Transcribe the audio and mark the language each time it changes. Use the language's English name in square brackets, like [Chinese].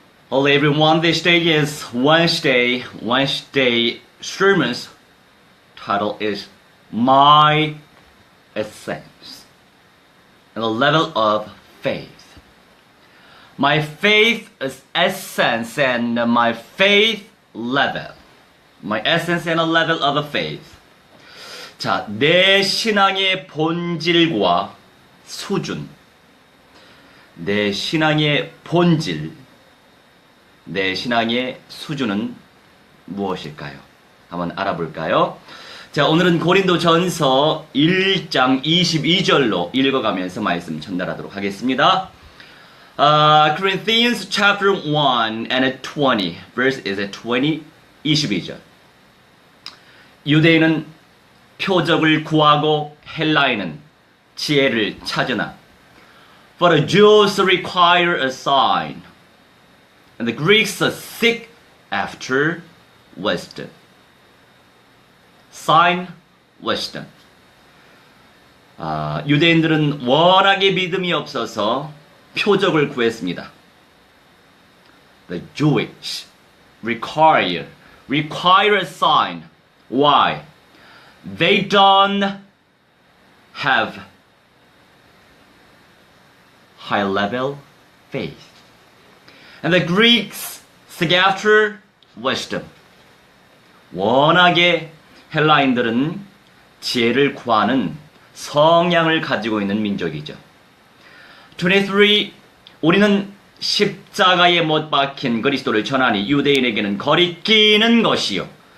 [English] Hello everyone, this day is Wednesday. Wednesday sermon's title is My Essence and the level of faith. My faith is essence and my faith level. My essence and a level of faith. [Korean] 자, 내 신앙의 본질과 수준. 내 신앙의 본질. 내 신앙의 수준은 무엇일까요? 한번 알아볼까요? 자, 오늘은 고린도전서 1장 22절로 읽어가면서 말씀 전달하도록 하겠습니다. [English] Corinthians chapter 1 and 20, verse is 20, 22절. [Korean] 유대인은 표적을 구하고 헬라인은 지혜를 찾으나 [English] For the Jews require a sign and the Greeks seek after wisdom. Sign, wisdom. [Korean] 유대인들은 워낙에 믿음이 없어서 표적을 구했습니다. [English] The Jewish require a sign. Why? They don't have high level faith. And the Greeks seek after wisdom. [Korean] 워낙에 헬라인들은 지혜를 구하는 성향을 가지고 있는 민족이죠. 23. 우리는 십자가에 못 박힌 그리스도를 전하니 유대인에게는 거리끼는 것이요.